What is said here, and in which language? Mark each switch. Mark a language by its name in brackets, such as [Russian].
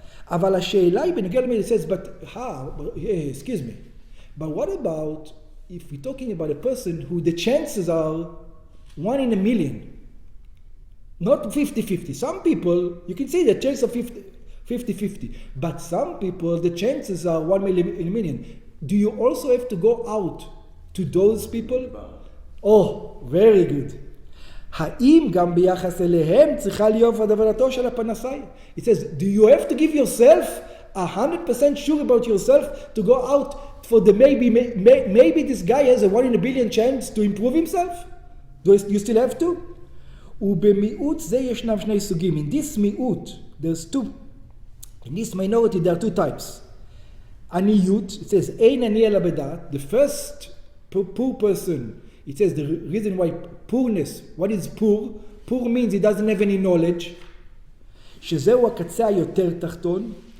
[English] אבל השאלה היא בנוגע למי, it says, but how, excuse me, but what about if we're talking about a person who the chances are 1 in a million, not 50-50. Some people, you can see the chance of 50-50, but some people, the chances are 1 in a million. Do you also have to go out to those people? Oh, very good. [Hebrew] האם גם ביחס אליהם צריכה להיות הדברתו של הפנסאי? [English] It says, do you have to give yourself 100% sure about yourself to go out for the maybe this guy has a 1 in a billion chance to improve himself? Do you still have to? [Hebrew] ובמיעוט זה ישנם שני סוגים. [English] In this מיעוט, there's two. In this minority, there are two types. עניות, it says, אין עני אלא בדעת. The first poor person, it says the reason why poorness, what is poor? Poor means he doesn't have any knowledge. שזהו הקצה היותר תחתון.